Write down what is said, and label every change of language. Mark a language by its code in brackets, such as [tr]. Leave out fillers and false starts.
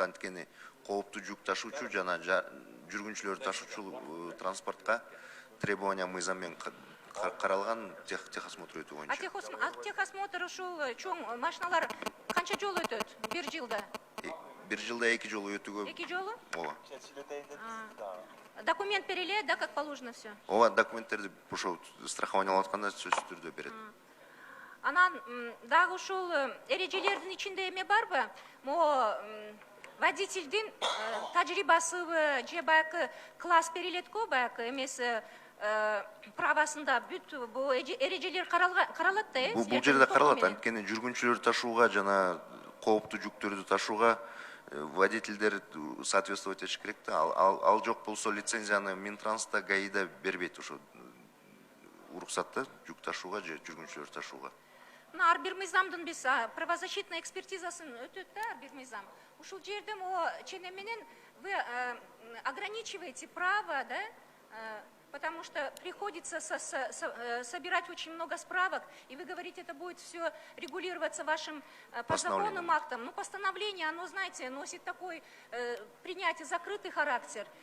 [ky] Анткени кооптуу жүк ташуучу жана жүргүнчүлөр ташуучу транспортко требования мыйзам менен каралган техосмотр өтүү боюнча. А техосмотр ушул чоң машиналар канча жол өтөт бир жылда? Бир жылда 2 жолу өтүүгө. 2 жолу? Ооба. Документ бериле, да, [ru] как положено все? [ky] Ооба, документтерди ошол страхование алып атканда сөзсүз түрдө берет. Анан дагы ушул эрежелердин ичинде эме барбы? Могу водительдин тажрыйбасыбы же баягы класс берилет го, баягы эмеси правасында бүт бул эрежелер каралат да, Бул жерде каралат, анткени жүргүнчүлөр ташууга жана кооптуу жүктөрдү ташууга водительдер [ru] соответствовать [ky] этиш керек да. Ал жок болсо лицензияны Минтранста, ГАИда бербейт ошо уруксатты жүк ташууга же жүргүнчүлөр ташууга. Ар бир мыйзамдын биз правозащитный экспертизасын өтөт да, ар бир мыйзам. Ушул жерде чене менен [ru] вы ограничиваете право, [ky] да, [ru] потому что приходится собирать очень много справок, и вы говорите, это будет все регулироваться вашим подзаконным актом. Но постановление, оно, знаете, носит такой принятие закрытый характер.